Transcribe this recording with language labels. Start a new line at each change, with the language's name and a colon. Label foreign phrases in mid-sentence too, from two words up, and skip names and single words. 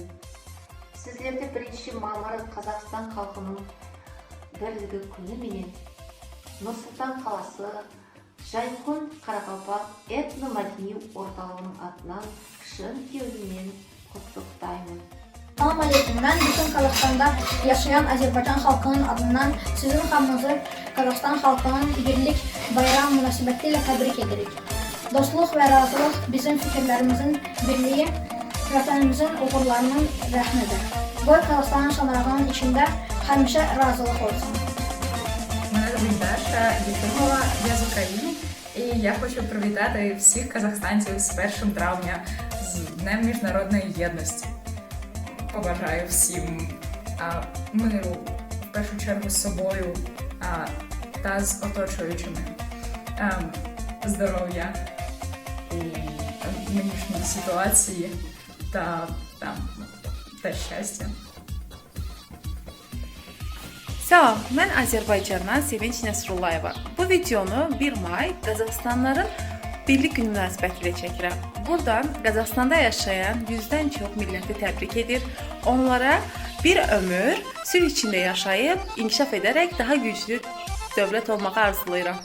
Kazakh: Сіздерді 1 мамыр Қазақстан халқының бірлігі күні менен Нұр-Сұлтан қаласы Жайқұн Қарақалпақ этномәдени орталығының атынан шын кеудеммен құттықтаймын.
Arabic: السلام عليكم.
Turkish: Ben bütün Kazakistan'da yaşayan Azerbaycan halkının adından sizin hamınızı Kazakistan halkının birlik bayram münasebetiyle tebrik ederek.
Azerbaijani: Dostluk ve razılıq bizim fikirlerimizin birliği, vətənimizin uğurlarının rəhmidir. Qoy Kazakistan'ın şanarağının içinde həmişə razılıq olsun.
Ukrainian: Мене звуть Даша Єфимова, я з України, і я хочу привітати всіх казахстанців з 1 травня, з Днем Міжнародної єдності. Побажаю всім миру, в першу чергу з собою та з оточуючими, здоров'я у нинішній ситуації та щастя.
Turkish: Selam, ben Azerbaycan'dan Sevinç Nesrullaeva.
Azerbaijani: Bu videonu 1 May Kazakistanların Birlik Günü münasibətilə çəkirəm. Buradan Qazaxstanda yaşayan 100-dən çox milləti təbrik edir. Onlara bir ömür sülh içində yaşayıb, inkişaf edərək daha güclü dövlət olmağı arzulayıram.